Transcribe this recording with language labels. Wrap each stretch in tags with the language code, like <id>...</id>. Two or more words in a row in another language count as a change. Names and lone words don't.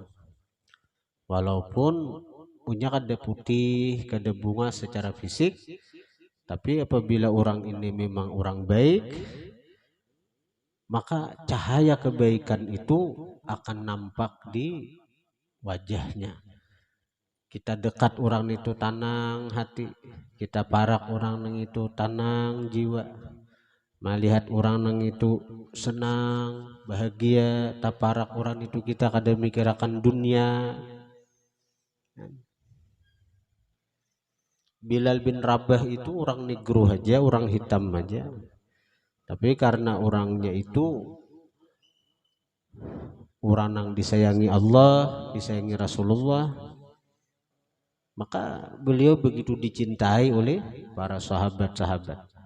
<id>Walaupun punya kada putih, kada bunga secara fisik, tapi apabila orang ini memang orang baik, maka cahaya kebaikan itu akan nampak di wajahnya.</id> <bjn>Kita dekat orang itu tanang hati, kita parak orang nang itu tanang jiwa, melihat orang nang itu senang bahagia, taparak orang itu kita kada mikirakan dunia.</bjn> <id>Bilal bin Rabah itu orang negro aja, orang hitam aja, tapi karena orangnya itu orang yang disayangi Allah, disayangi Rasulullah, maka beliau begitu dicintai oleh para sahabat-sahabat.</id>